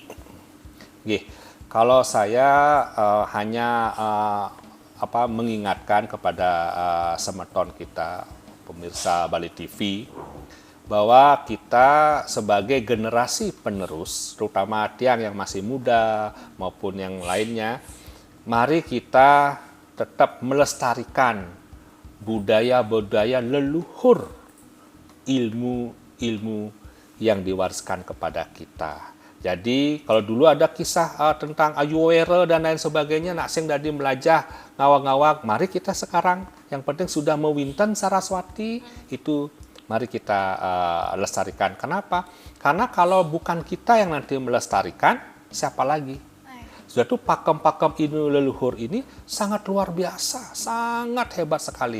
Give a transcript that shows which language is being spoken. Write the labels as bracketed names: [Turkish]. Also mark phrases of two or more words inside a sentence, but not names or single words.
[Indonesian] Gih, kalau saya hanya mengingatkan kepada semeton kita, pemirsa Bali TV, bahwa kita sebagai generasi penerus, terutama tiang yang masih muda maupun yang lainnya, mari kita tetap melestarikan budaya-budaya leluhur, ilmu-ilmu yang diwariskan kepada kita. Jadi kalau dulu ada kisah tentang Ayuwera dan lain sebagainya, [Balinese] nak sing dadi melajah ngawak-ngawak, [Indonesian] mari kita sekarang yang penting sudah mewinten Saraswati itu, mari kita lestarikan. Kenapa? Karena kalau bukan kita yang nanti melestarikan, siapa lagi? Sudah tuh pakem-pakem ilmu leluhur ini sangat luar biasa, sangat hebat sekali.